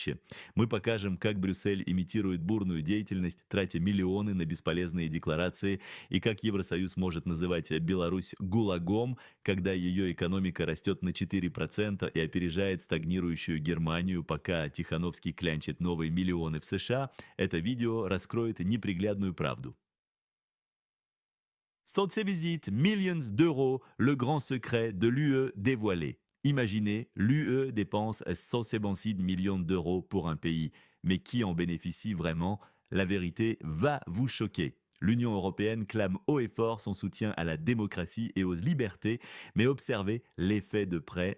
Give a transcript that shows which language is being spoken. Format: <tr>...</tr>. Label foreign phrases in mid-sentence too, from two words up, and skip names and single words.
<ru>Мы покажем, как Брюссель имитирует бурную деятельность, тратя миллионы на бесполезные декларации, и как Евросоюз может называть Беларусь гулагом, когда ее экономика растет на 4% и опережает стагнирующую Германию, пока Тихановский клянчит новые миллионы в США. Это видео раскроет неприглядную правду.</ru> <fr>Sans ces visites, millions d'euros, le grand secret de l'UE dévoilé. Imaginez, l'UE dépense 176 millions d'euros pour un pays. Mais qui en bénéficie vraiment? La vérité va vous choquer. L'Union européenne clame haut et fort son soutien à la démocratie et aux libertés, mais observez l'effet de près.</fr>